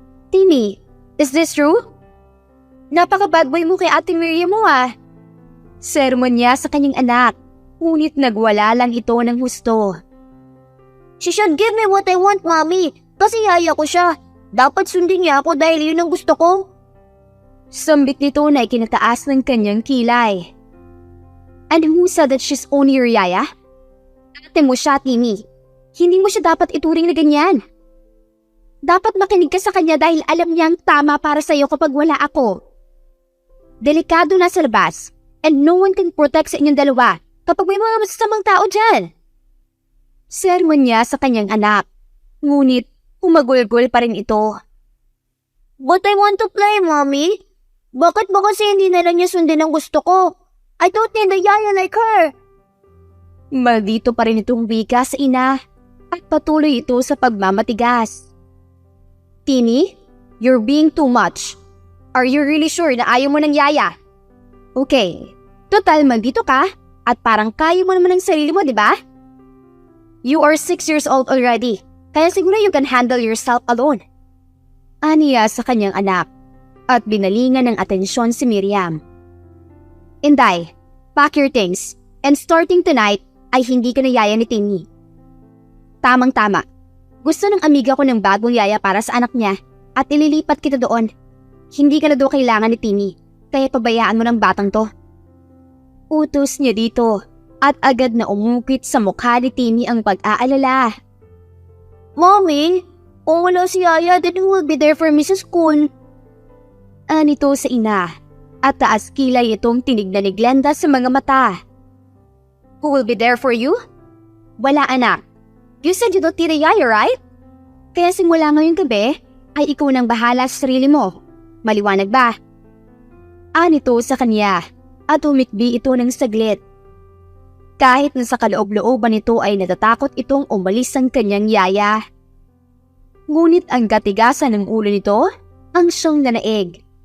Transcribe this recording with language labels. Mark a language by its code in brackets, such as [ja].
[tl] Timmy, [en] is this true? [tl] Napaka-bad boy mo kay Ate Miriam mo ah. Sermon niya sa kanyang anak, ngunit nagwala lang ito ng husto. [en] She should give me what I want, Mommy, [tl] kasi yaya ko siya. Dapat sundin niya ako dahil yun ang gusto ko. Sambit nito na ikinataas ng kanyang kilay. [en] And who said that she's only your yaya? [tl] Ate mo siya, Timmy. Hindi mo siya dapat ituring na ganyan. Dapat makinig ka sa kanya dahil alam niyang tama para sa'yo kapag wala ako. Delikado na sa labas, [en] and no one can protect [tl] sa inyong dalawa kapag may mga masasamang tao dyan. Sermon niya sa kanyang anak, ngunit umagulgol pa rin ito. [en] But I want to play, Mommy. [tl] Bakit ba kasi hindi na lang niya sundin ang gusto ko? [en] I don't need a yaya like her. [tl] Maldito pa rin itong wika sa ina at patuloy ito sa pagmamatigas. [en] Tini, you're being too much. Are you really sure [tl] na ayaw mo ng yaya? Okay, total maldito ka at parang kaya mo naman ng sarili mo, di ba? [en] You are 6 years old already. [tl] Kaya siguro [en] you can handle yourself alone. [tl] Aniya sa kanyang anak at binalingan ng atensyon si Miriam. Inday, [en] pack your things and starting tonight [tl] ay hindi ka na yaya ni Timmy. Tamang-tama. Gusto ng amiga ko ng bagong yaya para sa anak niya at ililipat kita doon. Hindi ka na doon kailangan ni Timmy kaya pabayaan mo ng batang to. Utos niya dito at agad na umukit sa mukha ni Timmy ang pag-aalala. [en] Mommy, [tl] kung wala si Yaya, [en] then who will be there for me sa school? [tl] Anito sa ina, at taas kilay itong tinignan ni Glenda sa mga mata. [en] Who will be there for you? [tl] Wala anak. [en] You said you don't need a Yaya, right? [tl] Kaya simula ngayong gabi, ay ikaw nang bahala sa sarili mo. Maliwanag ba? Nito sa kanya at humikbi ito ng saglit. Kahit na sa kaloob-looban nito ay natatakot itong umalis ang kanyang yaya. Ngunit ang katigasan ng ulo nito ang siyang nanaig.